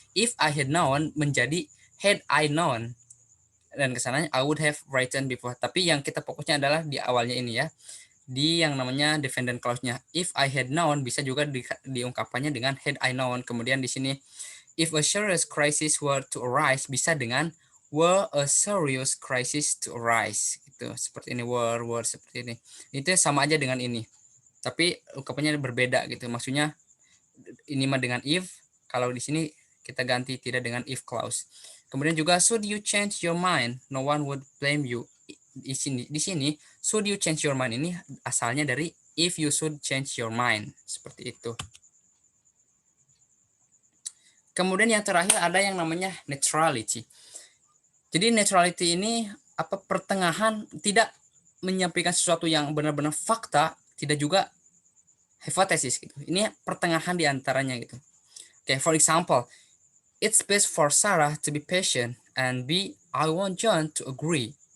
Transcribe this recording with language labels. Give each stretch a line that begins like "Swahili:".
English: If I had known
Indonesian: menjadi
English: had I known.
Indonesian: Dan kesananya
English: I would have written before.
Indonesian: Tapi yang kita fokusnya adalah di awalnya ini, ya. Di yang namanya dependent clause-nya.
English: If I had known
Indonesian: bisa juga diungkapkannya dengan
English: had I known.
Indonesian: Kemudian di sini
English: if a serious crisis were to arise
Indonesian: bisa dengan
English: were a serious crisis to arise, gitu.
Indonesian: Seperti ini, were seperti ini. Itu sama aja dengan ini. Tapi ungkapannya berbeda gitu. Maksudnya ini mah dengan if, kalau di sini kita ganti tidak dengan if clause. Kemudian juga
English: should you change your mind, no one would blame you.
Indonesian: Di sini
English: should you change your mind
Indonesian: ini asalnya dari
English: if you should change your mind,
Indonesian: seperti itu. Kemudian yang terakhir ada yang namanya neutrality. Jadi neutrality ini pertengahan, tidak menyampaikan sesuatu yang benar-benar fakta, tidak juga hipotesis gitu. Ini pertengahan di antaranya gitu.
English: Okay, for example, it's best for Sarah to be patient and B, I want John to agree.